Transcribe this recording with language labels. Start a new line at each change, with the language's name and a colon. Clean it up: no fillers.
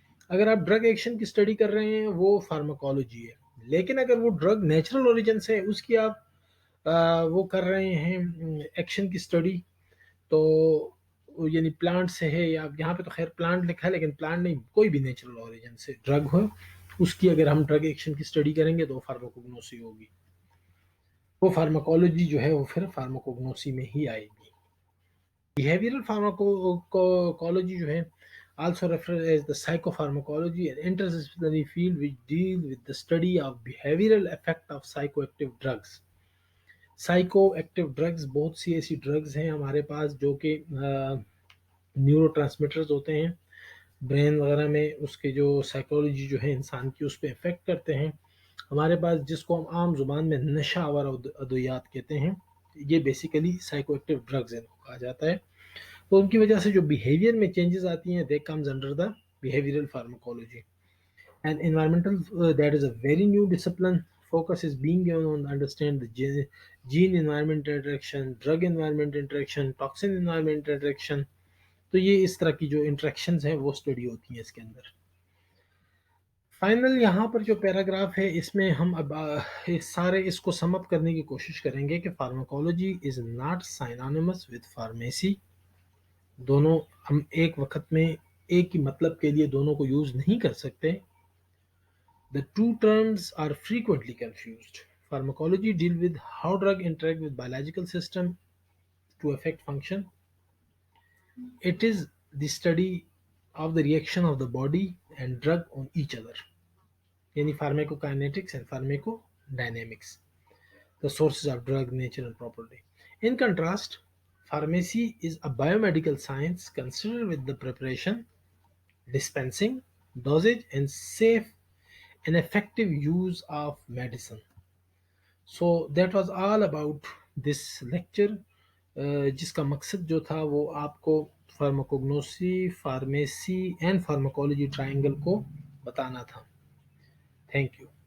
Urdu: اگر آپ drug action کی اسٹڈی کر رہے ہیں وہ فارماکولوجی ہے، لیکن اگر وہ ڈرگ نیچرل اوریجن سے اس کی آپ وہ کر رہے ہیں ایکشن کی اسٹڈی، تو یعنی پلانٹ سے ہے، یا یہاں پہ تو خیر پلانٹ لکھا ہے لیکن پلانٹ نہیں، کوئی بھی نیچرل اوریجن سے ڈرگ ہو اس کی اگر ہم ڈرگ ایکشن کی اسٹڈی کریں گے تو فارماکوگنوسی ہوگی. وہ فارماکولوجی جو ہے وہ پھر فارماکوگنوسی میں ہی آئے گی.
English: Behavioral pharmacology
Urdu: جو ہے
English: also referred as the psychopharmacology, an interdisciplinary field which deals with the study of behavioral effect of psychoactive drugs.
Urdu: Psychoactive drugs بہت سی ایسی ڈرگز ہیں ہمارے پاس جو کہ نیورو ٹرانسمیٹرز ہوتے ہیں برین وغیرہ میں، اس کے جو سائیکولوجی جو ہے انسان کی اس پہ افیکٹ کرتے ہیں. ہمارے پاس جس کو ہم عام زبان میں نشہ آور ادویات کہتے ہیں، یہ بیسیکلی سائیکو ایکٹیو ڈرگز ان کو کہا جاتا ہے. تو ان کی وجہ سے جو بیہیویئر میں چینجز آتی ہیں
English: They comes under the behavioural pharmacology. And environmental that is a very new discipline. Focus is being given on understand the gene environment interaction, drug environment interaction, toxin environment interaction.
Urdu: تو یہ اس طرح کی جو interactions ہیں وہ study ہوتی ہیں اس کے اندر. فائنل یہاں پر جو پیراگراف ہے اس میں ہم اب اس کو سم اپ کرنے کی کوشش کریں گے کہ
English: Pharmacology is not synonymous with pharmacy.
Urdu: دونوں ہم ایک وقت میں ایک ہی مطلب کے لیے دونوں کو یوز نہیں کر سکتے.
English: The two terms are frequently confused. Pharmacology deals with how drug interact with biological system to affect function. It is the study of the reaction of the body and drug on each other. Yani pharmacokinetics and pharmacodynamics. The sources of drug, nature and property. In contrast, pharmacy is a biomedical science concerned with the preparation, dispensing, dosage and safe and effective use of medicine. So that was all about this lecture,
Urdu: جس کا مقصد جو تھا وہ آپ کو فارماکوگنوسی، pharmacy and pharmacology triangle کو بتانا تھا. Thank you.